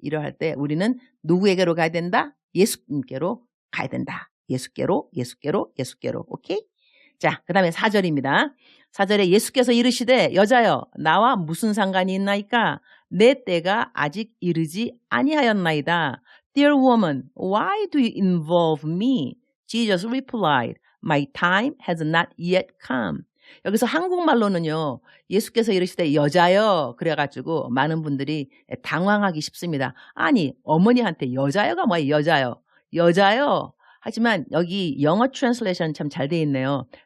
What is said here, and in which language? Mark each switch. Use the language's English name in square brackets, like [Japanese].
[Korean] 이러할 때 우리는 누구에게로 가야 된다? 예수님께로 가야 된다. 예수께로. 오케이? 자, 그 다음에 4절입니다. 4절에 예수께서 이르시되 여자여 나와 무슨 상관이 있나이까? 내 때가 아직 이르지 아니하였나이다. [English] Dear woman, why do you involve me? Jesus replied, My time has not yet come. [Korean] 여기서 한국말로는요. 예수께서 이르시되 여자여 그래가지고 많은 분들이 당황하기 쉽습니다. 아니 어머니한테 여자여가 뭐예요? 여자여. 하지만 여기 영어 트랜슬레이션 참 잘 돼 있네요.